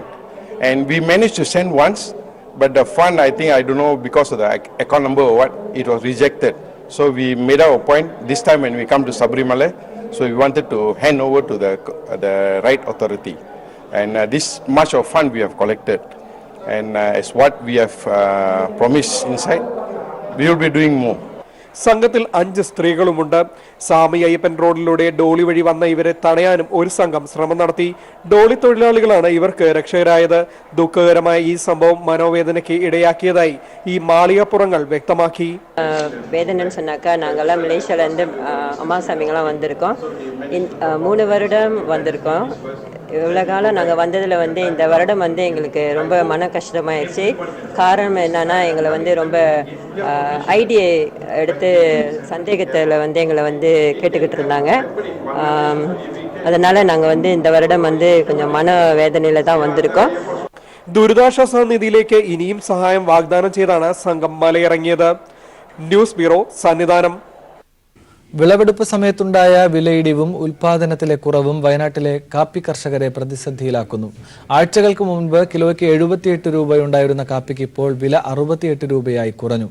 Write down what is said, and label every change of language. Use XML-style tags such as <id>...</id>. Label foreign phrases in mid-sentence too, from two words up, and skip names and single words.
<en>And we managed to send once, but the fund, I don't know, because of the account number or what, it was rejected. So we made our point this time when we come to Sabarimala. So we wanted to hand over to the right authority. And this much of fund we have collected. And as what we have promised inside, we will be doing more.</en> <ml>സംഘത്തിൽ 5 സ്ത്രീകളുമുണ്ട്. സാമി അയ്യപ്പൻ റോഡിലൂടെ ഡോളി വഴി വന്ന ഇവരെ തടയാനും ഒരു സംഘം ശ്രമം നടത്തി. ഡോളി തൊഴിലാളികളാണ് ഇവർക്ക് രക്ഷകരായത്. ദുഃഖകരമായ ഈ സംഭവം മനോവേദനയ്ക്ക് ഇടയാക്കിയതായി ഈ മാളികപ്പുറങ്ങൾ വ്യക്തമാക്കി.</ml> <ta>வேதனைன்னு சொன்னாக்கா நாங்கள்லாம் மலேசியாவிலேருந்து அம்மா சாமிங்கெல்லாம் வந்திருக்கோம். 3 வருடம் வந்திருக்கோம். இவ்வளோ காலம் நாங்கள் வந்ததில் இந்த வருடம் எங்களுக்கு ரொம்ப மன கஷ்டமாயிடுச்சு. காரணம் என்னன்னா எங்களை ரொம்ப ஐடியை எடுத்து சந்தேகத்தில் எங்களை கேட்டுக்கிட்டு இருந்தாங்க. அதனால் நாங்கள் இந்த வருடம் கொஞ்சம் மன வேதனையில் தான் வந்திருக்கோம்.</ta> <ml>ദുരിതാശ്വാസ നിധിയിലേക്ക് ഇനിയും സഹായം വാഗ്ദാനം ചെയ്താണ് സംഘം മലയിറങ്ങിയത്. ന്യൂസ് ബ്യൂറോ, സന്നിധാനം. വിളവെടുപ്പ് സമയത്തുണ്ടായ വിലയിടിവും ഉൽപാദനത്തിലെ കുറവും വയനാട്ടിലെ കാപ്പി കർഷകരെ പ്രതിസന്ധിയിലാക്കുന്നു. ആഴ്ചകൾക്ക് മുൻപ് കിലോയ്ക്ക് 78 രൂപയുണ്ടായിരുന്ന കാപ്പിക്ക് ഇപ്പോൾ വില 68 രൂപയായി കുറഞ്ഞു.</ml>